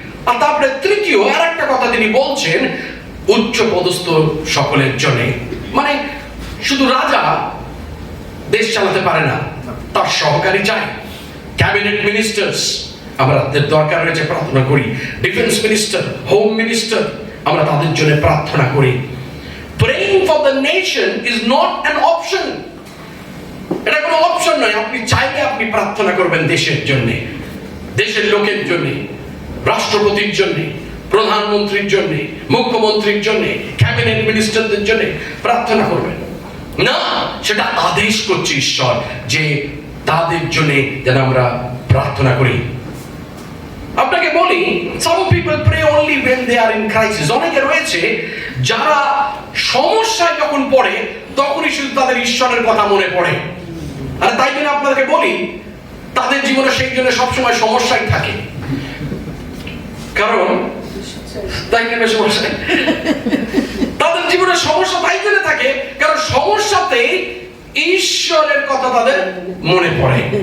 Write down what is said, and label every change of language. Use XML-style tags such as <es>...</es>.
<bn>আর তারপরে তৃতীয় আর একটা কথা তিনি বলছেন, উচ্চ পদস্থ সকলের জন্য। মানে শুধু রাজা দেশ চালাতে পারে না, তার সহকারী চাই, ক্যাবিনেট মিনিস্টার্স আমাদের দরকার রয়েছে, প্রার্থনা করি। ডিফেন্স মিনিস্টার, হোম মিনিস্টার, আমরা তাদের জন্য প্রার্থনা করি।</bn> <en>praying for the nation is not an option.</en> <bn>এটা কোনো অপশন নয়। আপনি চাইলে আপনি প্রার্থনা করবেন দেশের জন্য, দেশের লোকের জন্য, রাষ্ট্রপতির জন্য, প্রধানমন্ত্রীর জন্য, মুখ্যমন্ত্রীর জন্য, ক্যাবিনেট মিনিস্টারদের জন্য প্রার্থনা করবেন না, সেটা আদেশ করছে ঈশ্বর যে তাদের জন্য যেন আমরা প্রার্থনা করি। আপনাকে বলি,</bn> <en>some people pray only when they are in crisis.</en> <bn>অনেকে রয়েছে যারা সমস্যায় যখন পড়ে তখনই শুধু তাদের ঈশ্বরের কথা মনে পড়ে। আর তাই জন্য আপনাদেরকে বলি, তাদের জীবনে সেই জন্য সবসময় সমস্যাই থাকে। কারণ তাই কেন সমস্যা, তাদের জীবনে সমস্যা তাই জন্য থাকে কারণ সমস্যাতে ঈশ্বরের কথা তাদের মনে পড়ে।</bn>